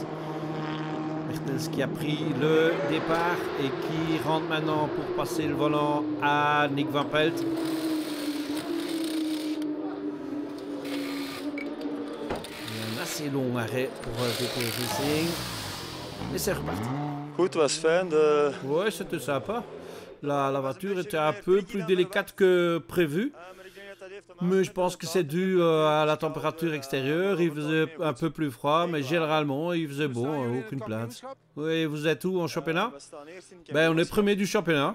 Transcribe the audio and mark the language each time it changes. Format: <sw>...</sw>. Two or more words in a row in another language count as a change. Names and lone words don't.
<fr>Bertels qui a pris le départ et qui rentre maintenant pour passer le volant à Nick Van Pelt. Un assez long arrêt pour VP Racing. Et c'est reparti.</fr> <nl>Goed, was fijn.</nl> <fr>Ouais, c'était sympa. La voiture était un peu plus délicate que prévu. Mais je pense que c'est dû à la température extérieure. Il faisait un peu plus froid, mais généralement, il faisait beau, aucune plainte. Oui, vous êtes où en championnat? Ben, on est premier du championnat.</fr>